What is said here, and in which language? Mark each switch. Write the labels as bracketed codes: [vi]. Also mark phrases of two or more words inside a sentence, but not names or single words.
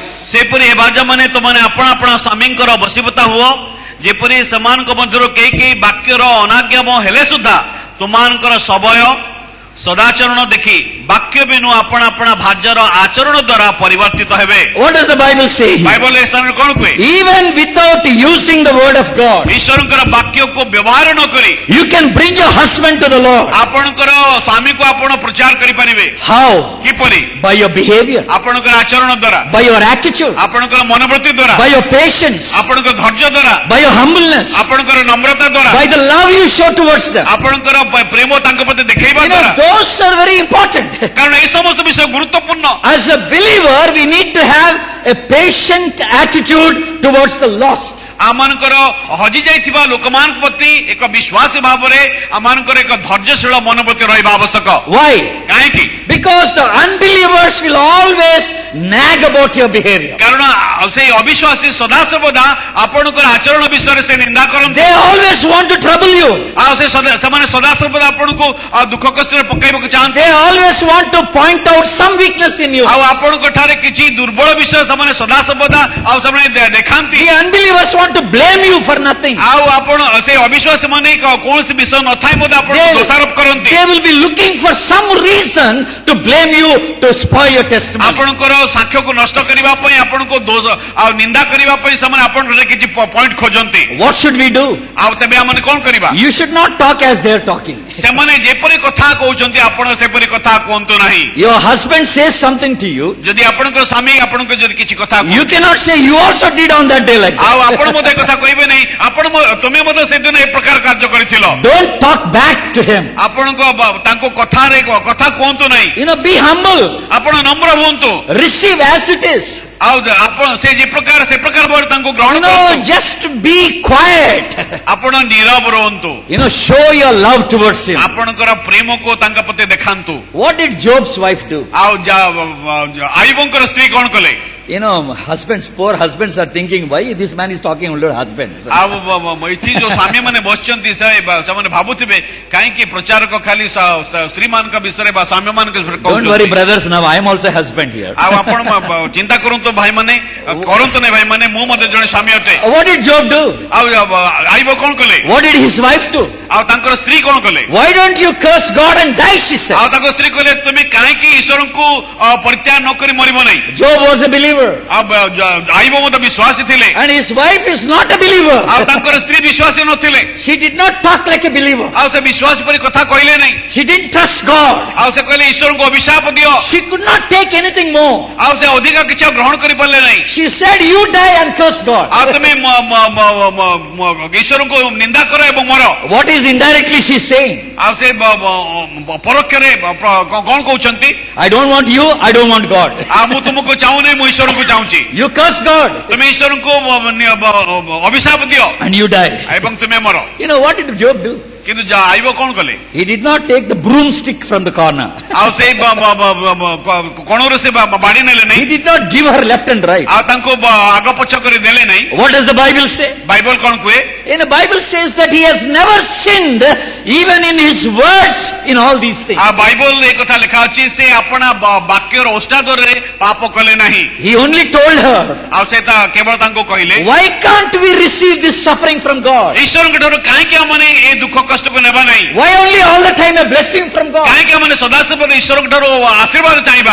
[or] ସେପରି ଏ ବାଜାମାନେ ତୁମମାନେ ଆପଣ ଆପଣ ସ୍ୱାମୀଙ୍କର ବଶୀଭୂତା ହୁଅ, ଯେପରି ସେମାନଙ୍କ ମଧ୍ୟରୁ କେହି କେହି ବାକ୍ୟର ଅନାଜ୍ଞାମ ହେଲେ ସୁଦ୍ଧା ତୁମମାନଙ୍କର ସବୟ ସଦାଚରଣ ଦେଖି ବାକ୍ୟ ବିନୁ ଆପଣ ଆପଣ ଭାଜ୍ୟର ଆଚରଣ ଦ୍ୱାରା ପରିବର୍ତ୍ତିତ ହେବେ। [en] What does the Bible say here? [or] ବାଇବଲ ଏ ସ୍ଥାନରେ କଣ କୁହେ? [en] Even without using the word of God, [or] ଈଶ୍ୱରଙ୍କର ବାକ୍ୟକୁ ବ୍ୟବହାର ନ କରି [en] you can bring your husband to the Lord. [or] ଆପଣଙ୍କର ସ୍ୱାମୀକୁ ଆପଣ ପ୍ରଚାର କରିପାରିବେ। [en] How? [or] କିପରି? [en] By your behavior, [or] ଆପଣଙ୍କର ଆଚରଣ ଦ୍ୱାରା, [en] by your attitude, [or] ଆପଣଙ୍କର ମନୋବୃତ୍ତି ଦ୍ୱାରା, [en] by your patience, [or] ଆପଣଙ୍କ ଧୈର୍ଯ୍ୟ ଦ୍ୱାରା, [en] by your humbleness, [or] ଆପଣଙ୍କର ନମ୍ରତା ଦ୍ୱାରା, [en] by the love you show towards them. [or] ଆପଣଙ୍କର ପ୍ରେମ ତାଙ୍କ ପ୍ରତି ଦେଖେଇବା [en] You know, [or] ଦ୍ୱାରା। [en] those are very important. [or] କାରଣ এই ସମସ୍ତ ବିଷୟ ଗୁରୁତ୍ୱପୂର୍ଣ୍ଣ। [en] As a believer, we need to have a patient attitude towards the lost. [or] ଆମମାନଙ୍କର ହଜି ଯାଇଥିବା ଲୋକମାନଙ୍କ ପ୍ରତି ଏକ ବିଶ୍ୱାସୀ ଭାବରେ ଆମମାନଙ୍କର ଏକ ଧୈର୍ଯ୍ୟଶୀଳ ମନୋବୃତ୍ତି ରହିବା ଆବଶ୍ୟକ। [en] Why? [or] କାହିଁକି? [en] Because the unbelievers will always nag about your behavior. [or] କାରଣ ସେଇ ଅବିଶ୍ୱାସୀ ସଦାସର୍ବଦା ଆପଣଙ୍କର ଆଚରଣ ବିଷୟରେ ସେ ନିନ୍ଦା କରନ୍ତି। [en] They always want to trouble you. [or] ଆଉ ସେମାନେ ସଦାସର୍ବଦା ଆପଣଙ୍କୁ ଦୁଃଖ କଷ୍ଟରେ ପକାଇବାକୁ ଚାହାନ୍ତି। [en] They always want to point out some weakness in you. [or] ଆଉ ଆପଣଙ୍କ ଠାରେ କିଛି ଦୁର୍ବଳ ବିଷୟ ସେମାନେ ସଦାସର୍ବଦା ଆଉ ସେମାନେ ଦେଖାନ୍ତି। [en] The unbelievers want to blame you for nothing. [or] ଆଉ ଆପଣ ସେ ଅବିଶ୍ୱାସୀ ମାନେ କୌଣସି ବିଷୟ ନଥାଏ ମଧ୍ୟ ଆପଣଙ୍କୁ ଦୋଷାରୋପ କରନ୍ତି। [en] They will be looking for some reason to blame you, to spoil your testimony. [or] ଆପଣଙ୍କର ସାକ୍ଷ୍ୟକୁ ନଷ୍ଟ କରିବା ପାଇଁ, ଆପଣଙ୍କୁ ଦୋଷ ଆଉ ନିନ୍ଦା କରିବା ପାଇଁ ସେମାନେ ଆପଣଙ୍କର କିଛି ପଏଣ୍ଟ ଖୋଜନ୍ତି। [en] What should we do? [or] ଆଉ ତେବେ ଆମେ କଣ କରିବା? [en] You should not talk as they are talking. [or] ସେମାନେ ଯେପରି କଥା କହୁଛନ୍ତି ଆପଣ ସେପରି କଥା କୁହନ୍ତୁ ନାହିଁ। [en] Your husband says something to you. [or] ଯଦି ଆପଣଙ୍କ ସ୍ୱାମୀ ଆପଣଙ୍କୁ ଯଦି କିଛି କଥା [en] You cannot say you also did on that day like that. [or] ଆଉ ଆପଣ ମଧ୍ୟ କଥା କହିବେ ନାହିଁ ତୁମେ ମଧ୍ୟ ସେଦିନ ଏ ପ୍ରକାର କାର୍ଯ୍ୟ କରିଥିଲ। [en] Don't talk back to him. [or] ଆପଣଙ୍କ ତାଙ୍କୁ କଥାରେ କଥା କୁହନ୍ତୁ ନାହିଁ। [en] You know, be humble. [or] ଆପଣ ନମ୍ର ହୁଅନ୍ତୁ। [en] Receive as it is. [or] ଆଉ ଆପଣ ସେ ପ୍ରକାର ଭାବରେ ତାଙ୍କୁ ଗ୍ରହଣ [en] You know, [or] କରନ୍ତୁ। [en] just be quiet. [or] ଆପଣ ନୀରବ ରୁହନ୍ତୁ। [en] You know, show your love towards him. [or] ଆପଣଙ୍କର ପ୍ରେମକୁ ତାଙ୍କ ପ୍ରତି ଦେଖାନ୍ତୁ। [en] What did Job's wife do? [or] ଆଉ ଆୟୁବଙ୍କର ସ୍ତ୍ରୀ କଣ କଲେ? [en] You know, poor husbands are thinking, why this man is talking only to husbands? [or] ଆଉ ଏଠି ଯୋଉ ସ୍ୱାମୀ ମାନେ ବସିଛନ୍ତି ସେମାନେ ଭାବୁଥିବେ କାହିଁକି ପ୍ରଚାରକ ଖାଲି ସ୍ତ୍ରୀ ମାନଙ୍କ ବିଷୟରେ ବା ସ୍ୱାମୀ ମାନଙ୍କ ବିଷୟରେ [en] Don't worry, [or] କହୁଛନ୍ତି। [en] brothers, now I am also a husband here. [or] ଆଉ ଆପଣ ଚିନ୍ତା କରନ୍ତୁ ଭାଇମାନେ, କରନ୍ତୁ ନାହିଁ ଭାଇମାନେ, ମୁଁ ମଧ୍ୟ ଜଣେ ସ୍ୱାମୀ ଅଟେ। [en] What did Job do? [or] ଆଉ ଆୟୁବ କଣ କଲେ? [en] What did his wife do? [or] ଆଉ ତାଙ୍କର ସ୍ତ୍ରୀ କଣ କଲେ? [en] Why don't you curse God and die, she said. [or] ଆଉ ତାଙ୍କ ସ୍ତ୍ରୀ କହିଲେ ତୁମେ କାହିଁକି ଈଶ୍ୱରଙ୍କୁ ପରିତ୍ୟାଗ ନ କରି ମରିବ ନାହିଁ? [en] Job was a believer. [or] ଆଉ ଆୟୁବ ମଧ୍ୟ ବିଶ୍ୱାସୀ ଥିଲେ [en] And his wife is not a believer. [or] ଆଉ ତାଙ୍କର ସ୍ତ୍ରୀ ବିଶ୍ୱାସୀ ନଥିଲେ। [en] She did not talk like a believer. [or] ଆଉ ସେ ବିଶ୍ୱାସୀ ପରି କଥା କହିଲେ ନାହିଁ। [en] She didn't trust God. [or] ଆଉ ସେ କହିଲେ ଈଶ୍ୱରଙ୍କୁ ଅଭିଶାପ ଦିଅ। [en] She could not take anything more. [or] ଆଉ ସେ ଅଧିକ କିଛି ଆଉ ଗ୍ରହଣ କରିପାରିଲେ ନାହିଁ। [en] She said, you die and curse God. [or] ଆଉ ତମେ ଈଶ୍ୱରଙ୍କୁ ନିନ୍ଦା କର ଏବଂ ମର। [en] What is indirectly she saying? [or] ଆଉ ସେ ପରୋକ୍ଷରେ କଣ କହୁଛନ୍ତି? [en] I don't want you, I don't want God. [or] ଆଉ ମୁଁ ତୁମକୁ ଚାହୁଁନି, ମୁଁ ଈଶ୍ୱରଙ୍କୁ ଚାହୁଁଛି। [en] You curse God [or] ତୁମେ ଈଶ୍ୱରଙ୍କୁ ଅଭିଶାପ ଦିଅ [en] and you die. [or] ଏବଂ ତୁମେ ମର। [en] You know, what did Job do? [or] କିନ୍ତୁ ଆୟୁବ କଣ କଲେ? [en] He did not take the broomstick from the corner. [or] ଆଉ ସେଇ କଣରୁ ସେ ବାଡ଼ି ନେଲେ [en] He [or] ନାହିଁ। [en] did not give her left and right. [or] ଆଉ ତାଙ୍କୁ ଆଗ ପଛ କରି ଦେଲେ ନାହିଁ। [en] What does the Bible say? [or] ବାଇବଲ କଣ କୁହେ? [en] In the Bible says that he has never sinned even in his words in all these things. [or] ଆଉ ବାଇବଲ ଏ କଥା ଲେଖା ଅଛି ସେ ଆପଣା ବାକ୍ୟର ଓଷ୍ଟାଦରରେ ପାପ କଲେ ନାହିଁ। [en] He only told her, [or] ଆଉ ସେ କେବଳ ତାଙ୍କୁ କହିଲେ [en] why can't we receive this suffering from God? [or] ଈଶ୍ୱରଙ୍କ ଠାରୁ କାହିଁକି ଆମମାନେ ଏ ଦୁଃଖ କଷ୍ଟକୁ ନେବା ନାହିଁ? [en] Why only all the time a blessing from God? [or] କାହିଁକି ଆମମାନେ ସଦାସର୍ବଦା ଈଶ୍ୱରଙ୍କ ଠାରୁ ଆଶୀର୍ବାଦ ଚାହିଁବା?